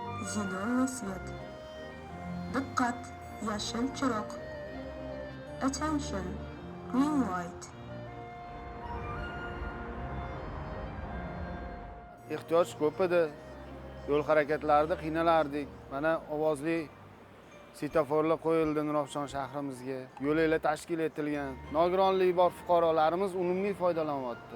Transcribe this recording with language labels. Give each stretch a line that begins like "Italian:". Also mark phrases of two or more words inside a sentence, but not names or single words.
Russian: Зеленый свет.
Uzbek: Diqqat, yashil chiroq.
English: Attention, green light.
Uzbek: Ehtiyoj ko'p edi. Yo'l harakatlarida qiynalardik. Mana ovozli svetoforlar qo'yildi Nurafshon shahrimizga. Yo'llar tashkil etilgan. Nogironligi bor fuqarolarimiz unumli foydalanyapti.